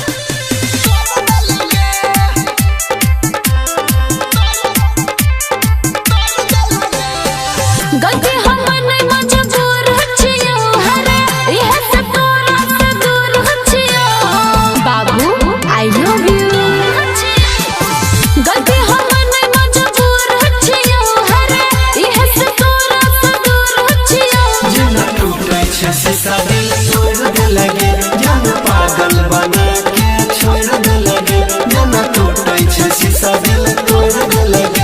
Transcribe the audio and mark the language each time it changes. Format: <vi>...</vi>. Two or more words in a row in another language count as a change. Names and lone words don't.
<mai>गलती हमर नहीं मजबूर छियो हरे इहे से तोरा से दूर छियो बाबू,</mai> <en>I love you.</en> <mai>गलती हमर नहीं मजबूर छियो हरे इहे से तोरा से दूर छियो जिन्ना टूटै छै शीशा दिल तोड़ दे लगे जान पागल बना के छोड़ दे लगे जिन्ना टूटै छै शीशा दिल तोड़ दे लगे</mai>